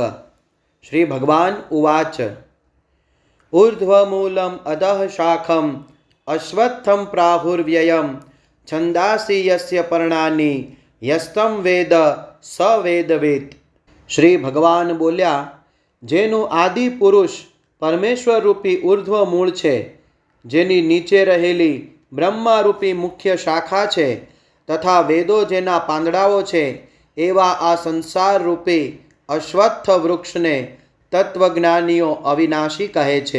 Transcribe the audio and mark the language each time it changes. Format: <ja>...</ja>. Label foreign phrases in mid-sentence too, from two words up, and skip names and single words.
<sa>श्री भगवान उवाच ऊर्ध्वमूलम् अधः शाखम् अश्वत्थं प्राहुर्व्ययम् छन्दांसि यस्य पर्णानि यस्तं वेद स वेदवेत्।</sa> <gu>શ્રી ભગવાન બોલ્યા, જેનું આદિ પુરુષ પરમેશ્વર રૂપી ઉર્ધ્વ મૂળ છે, જેની નીચે રહેલી બ્રહ્મારૂપી મુખ્ય શાખા છે તથા વેદો જેના પાંદડાઓ છે, એવા આ સંસાર રૂપી અશ્વત્થ વૃક્ષને તત્વજ્ઞાનીઓ અવિનાશી કહે છે.</gu>